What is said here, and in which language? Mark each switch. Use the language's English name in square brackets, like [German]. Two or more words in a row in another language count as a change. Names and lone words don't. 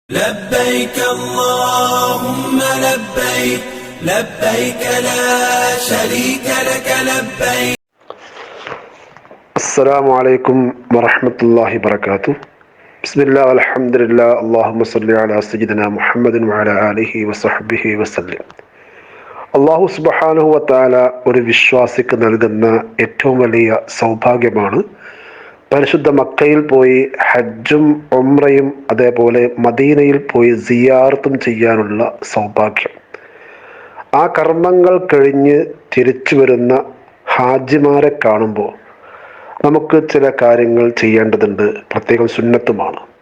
[Arabic] لبيك اللهم لبيك لبيك لا شريك لك لبيك. السلام عليكم ورحمة الله وبركاته. بسم الله والحمد لله. اللهم صل على سيدنا محمد وعلى آله وصحبه وسلم. الله سبحانه وتعالى [Malayalam] ഒരു വിശ്വാസിക്ക് നൽകുന്ന ഏറ്റവും വലിയ സൗഭാഗ്യമാണ് പരിശുദ്ധ മക്കയിൽ പോയി ഹജ്ജും ഉംറയും അതേപോലെ മദീനയിൽ പോയി സിയാറത്തും ചെയ്യാനുള്ള സൗഭാഗ്യം. ആ കർമ്മങ്ങൾ കഴിഞ്ഞ് തിരിച്ചു വരുന്ന ഹാജിമാരെ കാണുമ്പോൾ നമുക്ക് ചില കാര്യങ്ങൾ ചെയ്യേണ്ടതുണ്ട്, പ്രത്യേകം സുന്നത്തുമാണ്.